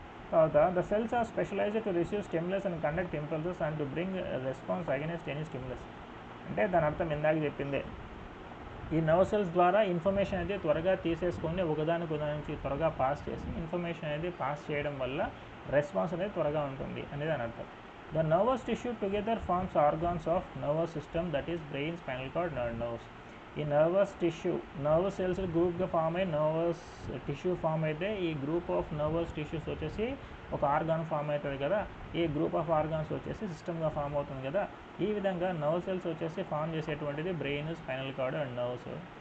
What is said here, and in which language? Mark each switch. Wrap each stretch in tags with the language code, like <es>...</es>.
<te>తర్వాత</te> <en>The cells are specialised to receive stimulus and conduct impulses and to bring response against any stimulus.</en> <te>అంటే దాని అర్థం ఇందాక చెప్పిందే, ఈ నర్వ్ సెల్స్ ద్వారా ఇన్ఫర్మేషన్ అనేది త్వరగా తీసేసుకొని ఒకదానికి నుంచి త్వరగా పాస్ చేసి ఇన్ఫర్మేషన్ అనేది పాస్ చేయడం వల్ల రెస్పాన్స్ అనేది త్వరగా ఉంటుంది అనేది దాని అర్థం.</te> <en>The nervous tissue together forms organs of nervous system, that is brain, spinal cord, nerves.</en> <te>ఈ నర్వస్ సెల్స్ గ్రూప్గా ఫామ్ అయ్యి నర్వస్ టిష్యూ ఫామ్ అయితే ఈ గ్రూప్ ఆఫ్ నర్వస్ టిష్యూస్ వచ్చేసి ఒక ఆర్గాన్ ఫామ్ అవుతుంది కదా. ఈ గ్రూప్ ఆఫ్ ఆర్గాన్స్ వచ్చేసి సిస్టమ్గా ఫామ్ అవుతుంది కదా. ఈ విధంగా నర్వ్ సెల్స్ వచ్చేసి ఫామ్ చేసేటువంటిది brain, spinal cord and nerves.</te>